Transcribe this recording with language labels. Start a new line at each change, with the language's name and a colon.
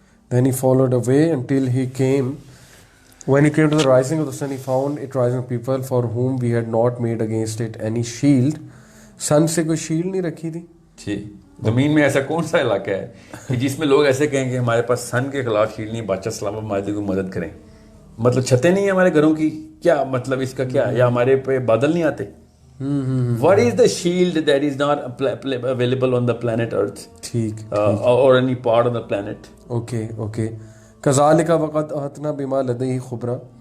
English: Then he followed away until he came. When he came to the rising of the sun, he found it rising of people for whom we had not made against it any shield.
Urdu: Sun سے کوئی shield نہیں رکھی تھی. جی زمین میں ایسا کون سا علاقہ ہے کہ جس میں لوگ ایسے کہیں کہ ہمارے پاس سن کے خلاف شیلڈ نہیں, بادشاہ سلام ہماری کوئی مدد کریں. مطلب چھتیں نہیں ہیں ہمارے گھروں کی, کیا مطلب اس کا کیا, یا ہمارے پہ بادل نہیں آتے.
English: What is the shield that is not available on the planet Earth?
Urdu: ٹھیک.
English: Or any part of the planet? Okay.
Arabic: كذلك وقد أحطنا بما لديه خبرا.